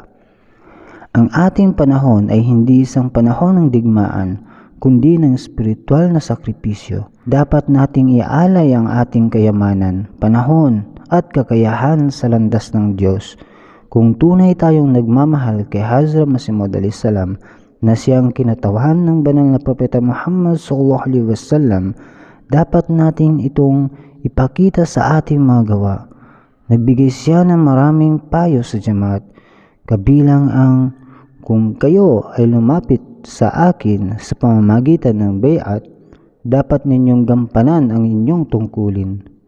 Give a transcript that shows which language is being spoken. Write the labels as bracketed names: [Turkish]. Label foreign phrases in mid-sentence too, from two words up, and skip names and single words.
[Filipino] Ang ating panahon ay hindi isang panahon ng digmaan, kundi ng espiritual na sakripisyo. Dapat nating ialay ang ating kayamanan, panahon at kakayahan sa landas ng Diyos. Kung tunay tayong nagmamahal kay Hazrat Masih Maud a.s. na siyang kinatawan ng banal na propeta Muhammad [Arabic] صلى الله عليه وسلم, [Filipino] dapat natin itong ipakita sa ating mga gawa. Nagbigay siya ng maraming payo sa jamaat, kabilang ang kung kayo ay lumapit sa akin sa pamamagitan ng bay'at, dapat ninyong gampanan ang inyong tungkulin.